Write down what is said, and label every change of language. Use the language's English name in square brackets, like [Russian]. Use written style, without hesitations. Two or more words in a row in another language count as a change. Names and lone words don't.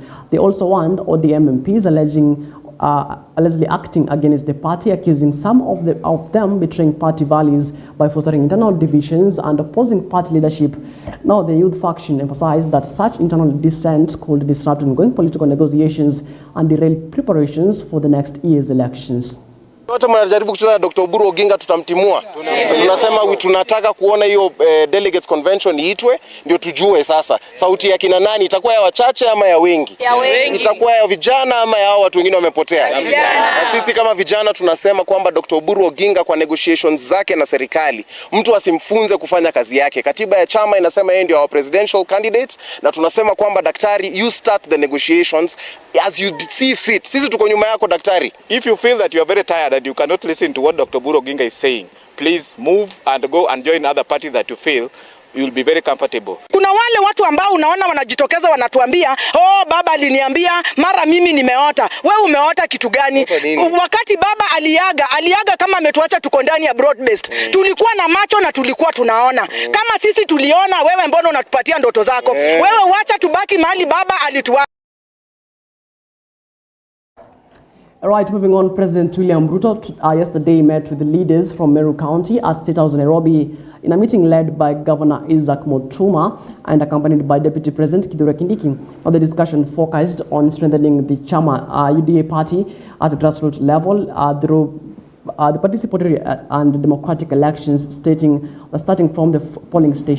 [English] They also warned ODM MPs allegedly acting against the party, accusing some of them betraying party values by fostering internal divisions and opposing party leadership. Now, the youth faction emphasized that such internal dissent could disrupt ongoing political negotiations and derail preparations for the next year's elections. [Swahili] Wote mnajaribu kucheza na Dr. Oburu Oginga, tutamtimua. Tunasema tunataka kuona hiyo [English] delegates convention [Swahili] iitwe ndio tujue sasa sauti ya kina nani itakuwa ya wachache ama ya wengi. Itakuwa ya vijana ama ya watu wengine wamepotea. Na sisi kama vijana tunasema kwamba Dr. Oburu Oginga kwa negotiations zake na serikali mtu asimfunze kufanya kazi yake. Katiba ya chama inasema yeye ndio [English] our presidential candidate, [Swahili] na tunasema kwamba daktari, [English] you start the negotiations as you see fit. [Swahili] Sisi tuko nyuma yako daktari. [English] If you feel that you are very tired and you cannot listen to what Dr. Oburu Oginga is saying, please move and go and join other parties that you feel you will be very comfortable. [Swahili] Kuna wale watu ambao unaona wanajitokeza wanatuambia, oh baba aliniambia, mara mimi nimeota. Wewe umeota kitu gani? Wakati baba aliaga kama ametuacha tuko ndani ya [English] broad based. [Swahili] Tulikuwa na macho na tulikuwa tunaona. Kama sisi tuliona, wewe mbona unatupatia ndoto zako? Wewe wacha tubaki mahali baba alituacha. [English] All right, moving on, President William Ruto yesterday met with the leaders from Meru County at State House Nairobi in a meeting led by Governor Isaac Mutuma and accompanied by Deputy President Kithure Kindiki. Now, the discussion focused on strengthening the Chama UDA party at the grassroots level through the participatory and democratic elections starting from the polling station.